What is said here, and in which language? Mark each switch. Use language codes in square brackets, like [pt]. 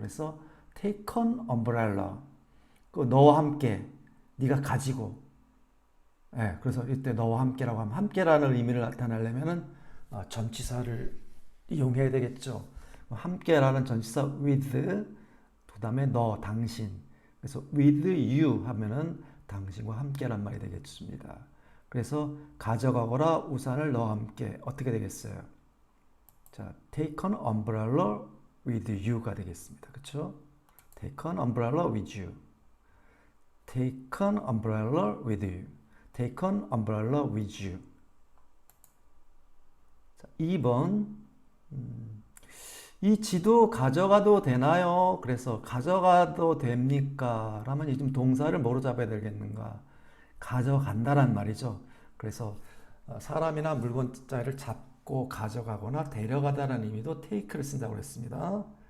[ko] 그래서 [en] take an umbrella. [ko] 너와 함께 네가 가지고. 그래서 이때 너와 함께라고 하면 함께라는 의미를 나타내려면은 전치사를 이용해야 되겠죠. 함께라는 전치사 with 그다음에 너 당신. 그래서 [en] with you [ko] 하면은 당신과 함께란 말이 되겠습니다. 그래서 가져가거라 우산을 너와 함께 어떻게 되겠어요? 자, [en] take an umbrella with you가 [ko] 되겠습니다. 그렇죠? [en] take an umbrella with you. take an umbrella with you. take an umbrella with you. [ko] 자, 2번. 이 지도 가져가도 되나요? 그래서 가져가도 됩니까? 라면 이 좀 동사를 뭐로 잡아야 되겠는가? 가져간다란 말이죠. 그래서 사람이나 물건 자를 잡고 가져가거나 데려가다라는 의미도 take를 쓴다고 했습니다.